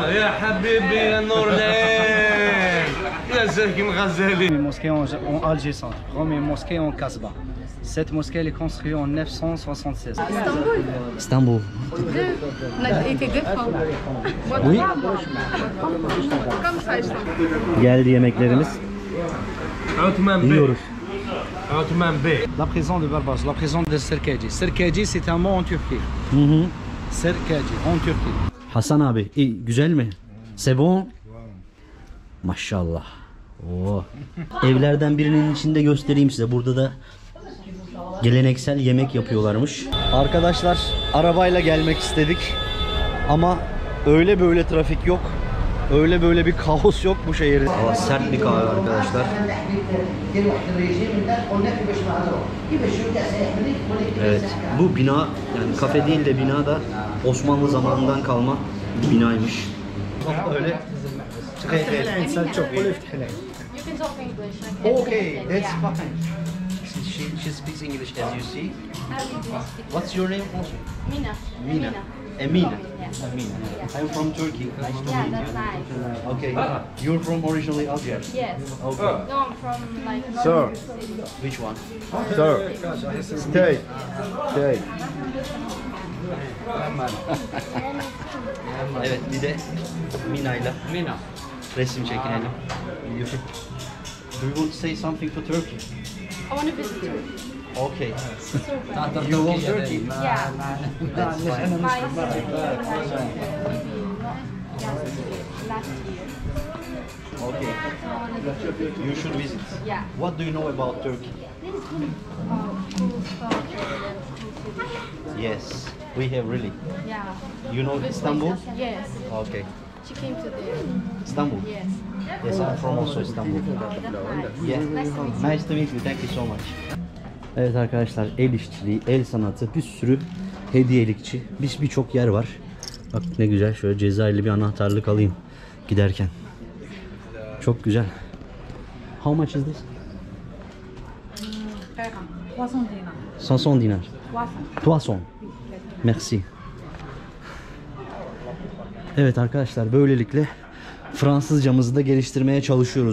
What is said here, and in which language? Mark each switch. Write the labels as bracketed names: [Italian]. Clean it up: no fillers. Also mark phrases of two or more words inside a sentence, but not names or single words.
[Arabic] يا حبيبي يا نور العين يا زكي مغزالي. [French] Une mosquée en Alger centre, première mosquée en Kasbah. Cette mosquée elle est construite en 976. Istanbul. İstanbul. Deux. On a été deux fois. Moi, Oui. trois fois. Comme ça, Istanbul. [Turkish] Geldi yemeklerimiz. عثمان بيه. Yiyoruz. عثمان بيه. [French] La prison de Barbas, la prison de Serkeci. Serkeci c'est un mot en Turquie. Hı hı. Serkeci en Turquie. [Turkish] Hasan abi, güzel mi? [French] C'est bon? [Turkish] Maşallah. Oo. Evlerden birinin içinde göstereyim size. Burada da geleneksel yemek yapıyorlarmış. Arkadaşlar arabayla gelmek istedik. Ama öyle böyle trafik yok. Öyle böyle bir kaos yok bu şehirde. Hava sert bir kahve arkadaşlar. Evet, bu bina yani kafe değil de bina da Osmanlı zamanından kalma bir binaymış. Öyle. [English] You can talk English. Okay, that's fine. She speaks English as you see. What's your name also? Mina. Mina. Emina. Yeah. Emina. I'm from Turkey. Nice to Yeah, meet that's you. nice. Okay. You're from originally Alger. Yes. Okay. No, I'm from like Sir. Northern City. Which one? Sir, stay. Stay. [Turkish] Evet, bir de Mina'yla resim çekinelim. [English] Do you want to say something to Turkey? I want to visit Turkey. Okay. Super. You want Turkey? Yeah. That's fine. My sister maybe not last year. Okay. You should visit. Yeah. What do you know about Turkey? Yes, we have really. Yeah. You know Istanbul? Yes. Okay. She came to there. Istanbul? Yes. Yes, I'm from also Istanbul. Oh, that's nice. Yeah. Nice to meet you. Nice to meet you. Thank you so much. [Turkish] Evet arkadaşlar, el işçiliği, el sanatı, bir sürü hediyelikçi, birçok yer var. Bak ne güzel, şöyle Cezayirli bir anahtarlık alayım giderken. Çok güzel. [English] How much is this? 500 dinar. [French] 300. Merci. [Turkish] Evet arkadaşlar, böylelikle Fransızcamızı da geliştirmeye çalışıyoruz.